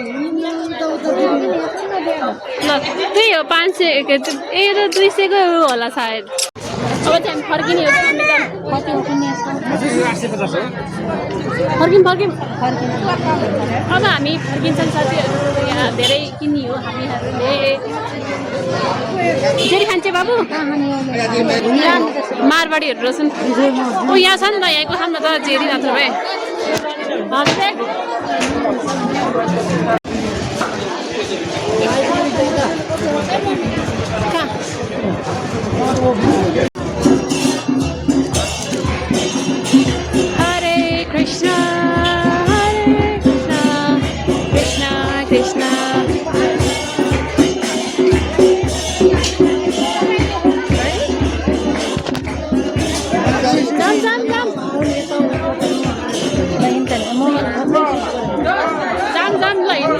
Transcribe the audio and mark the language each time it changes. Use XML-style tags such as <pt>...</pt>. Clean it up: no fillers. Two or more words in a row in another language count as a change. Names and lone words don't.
<ne>ल त्यही हो 500 ए र 200 को होला सायद अब चाहिँ हामी फर्किने हो फर्किम अब हामी फर्किन्छौँ साथीहरू यहाँ धेरै किनियो हामीहरूले जेरी खान्छ बाबु मारवाडीहरू रहेछन् ओ यहाँ छ नि त यहाँको छ नि त जेरी नत्र भए हरे कृष्ण कृष्ण कृष्ण जाम ल</ne>